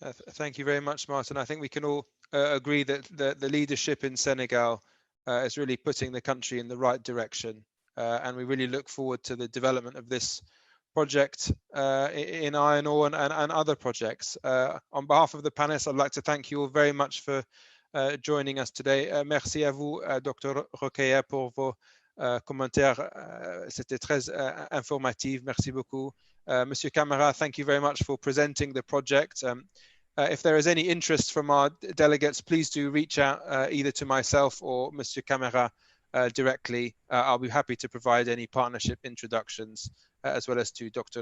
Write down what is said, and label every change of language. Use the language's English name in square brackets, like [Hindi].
[English] Thank you very much, Martin. I think we can all agree that the leadership in Senegal is really putting the country in the right direction, and we really look forward to the development of this project in iron ore and other projects. On behalf of the panelists, I'd like to thank you all very much for joining us today. [French] Merci à vous, Dr. Rokhaya, pour vos commentaires. C'était très informatif. Merci beaucoup. [English] Monsieur Camara, thank you very much for presenting the project. If there is any interest from our delegates, please do reach out either to myself or Monsieur Camara directly. I'll be happy to provide any partnership introductions as well as to Dr.